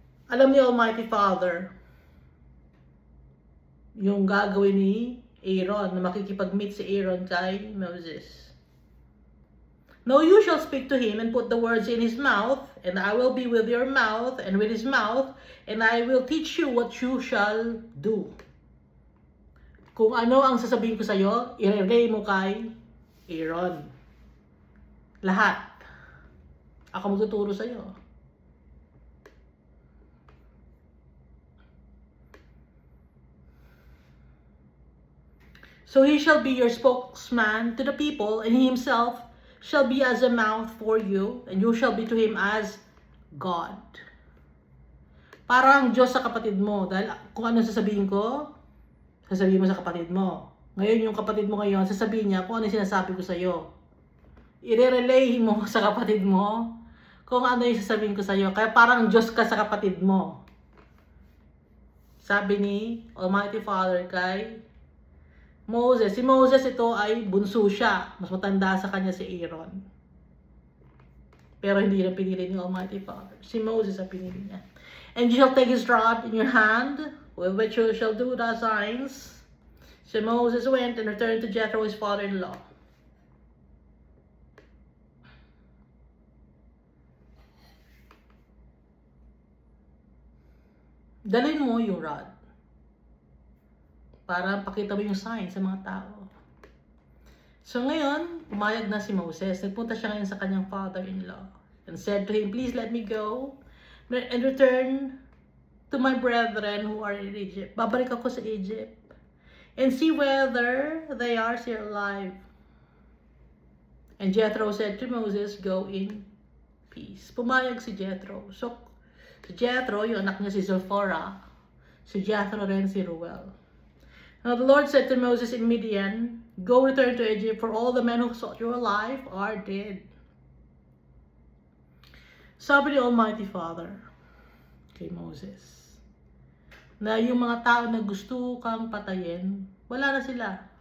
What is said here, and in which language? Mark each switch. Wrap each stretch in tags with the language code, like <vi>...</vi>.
<tl>Alam ni Almighty Father, yung gagawin ni Aaron, na makikipag-meet si Aaron kay Moses.</tl> <en>Now you shall speak to him and put the words in his mouth, and I will be with your mouth and with his mouth, and I will teach you what you shall do.</en> <tl>Kung ano ang sasabihin ko sa iyo, i-relay mo kay Aaron. Lahat. Ako magtuturo sa iyo.</tl> <en>So he shall be your spokesman to the people, and he himself shall be as a mouth for you, and you shall be to him as God.</en> <tl>Parang Diyos sa kapatid mo, dahil kung ano sasabihin ko, sasabihin mo sa kapatid mo. Ngayon yung kapatid mo ngayon, sasabihin niya kung ano sinasabi ko sa iyo. I-relay mo sa kapatid mo kung ano yung sasabihin ko sa iyo. Kaya parang Diyos ka sa kapatid mo. Sabi ni Almighty Father kay Moses. Si Moses ito ay bunso siya. Mas matanda sa kanya si Aaron. Pero hindi na pinili ni Almighty Father. Si Moses ang pinili niya.</tl> <en>And you shall take his rod in your hand, with which you shall do the signs. So Moses went and returned to Jethro, his father-in-law.</en> <tl>Dalhin mo yung rod para pakita mo yung sign sa mga tao. So ngayon, pumayag na si Moses. Nagpunta siya ngayon sa kanyang father-in-law</tl> <en>and said to him, Please let me go and return to my brethren who are in Egypt.</en> <tl>Babalik ako sa Egypt</tl> <en>and see whether they are still alive. And Jethro said to Moses, Go in peace.</en> <tl>Pumayag si Jethro. So, si Jethro, yung anak niya si Zipporah, si Jethro rin si Reuel.</tl> <en>Now the Lord said to Moses in Midian, "Go return to Egypt, for all the men who sought your life are dead."</en> <tl>Sabi ni Almighty Father kay Moses, na yung mga tao na gusto kang patayin, wala na sila.</tl>